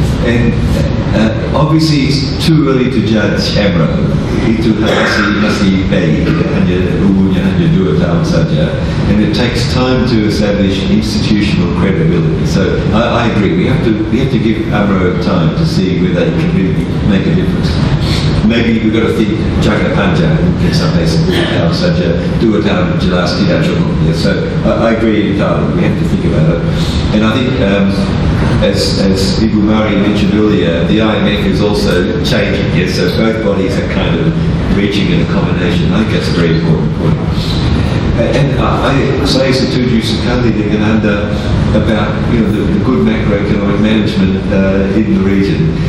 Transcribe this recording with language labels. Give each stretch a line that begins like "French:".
English: And obviously it's too early to judge AMRO.
Indonesian: Itu masih bayi, umurnya hanya 2 tahun saja,
English: and it takes time to establish institutional credibility. So I agree. We have to give AMRO time to see whether it can really make a difference. Maybe we've got to think
Indonesian: Jakarta panjang mungkin sampai 10 tahun saja, 2 tahun jelas tidak cukup.
English: Yeah, so I agree entirely. We have to think about it, and I think as Ibu Mari mentioned earlier, the IMF is also changing. Yes, so both bodies are kind of reaching an accommodation. I think that's a very important point. And
Indonesian: saya setuju sekali dengan Anda
English: about the good macroeconomic management in the region.